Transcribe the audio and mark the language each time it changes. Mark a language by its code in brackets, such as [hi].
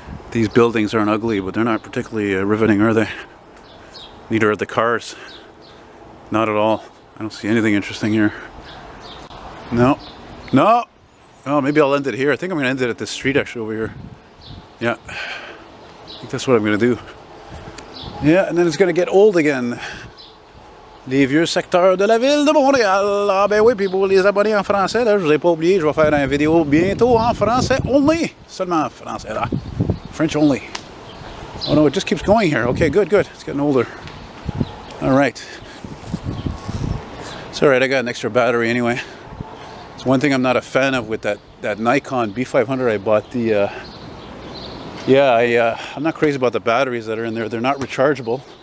[en] These buildings aren't ugly, but they're not particularly riveting, are they? Neither are the cars. Not at all. I don't see anything interesting here. No. No! Oh, maybe I'll end it here. I think I'm going to end it at this street, actually, over here. Yeah. I think that's what I'm going to do. Yeah, and then it's going to get old again. [fr] Les vieux secteurs de la ville de Montréal. Ah ben oui, puis pour les abonnés en français, là, je vous ai pas oublié, je vais faire une vidéo bientôt en français only. Seulement en français, là. [en] French only. Oh no, it just keeps going here. Okay, good. It's getting older. Alright. It's alright, I got an extra battery anyway. It's one thing I'm not a fan of with that Nikon B500 I bought. I'm not crazy about the batteries that are in there. They're not rechargeable.